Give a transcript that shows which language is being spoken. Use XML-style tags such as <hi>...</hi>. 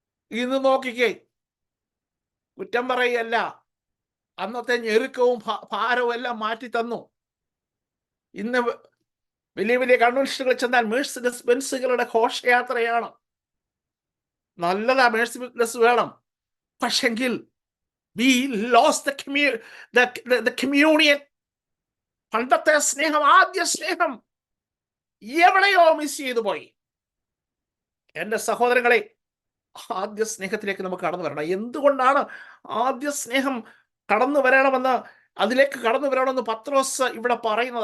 <ml>ഇന്ന് നോക്കിക്കേ, കുറ്റം പറയല്ല, അന്നത്തെ ഞെരുക്കവും ഭാരവും എല്ലാം മാറ്റി തന്നു. ഇന്ന് വലിയ വലിയ കൺവെൻഷനുകൾ ചെന്നാൽ മേഴ്സിഡസ് ബെൻസുകളുടെ ഘോഷയാത്രയാണ്. നല്ലതാ, മേഴ്സിഡസ് വേണം.</ml> <en>പക്ഷെങ്കിൽ we lost the communion.</en> <ml>പണ്ടത്തെ സ്നേഹം, ആദ്യ സ്നേഹം എവിടെയോ മിസ് ചെയ്തു പോയി. എൻ്റെ സഹോദരങ്ങളെ, ആദ്യ സ്നേഹത്തിലേക്ക് നമുക്ക് കടന്നു വരണം. എന്തുകൊണ്ടാണ് ആദ്യ സ്നേഹം കടന്നു വരണമെന്ന്, അതിലേക്ക് കടന്നു വരണമെന്ന് പത്രോസ് ഇവിടെ പറയുന്നത്?</ml>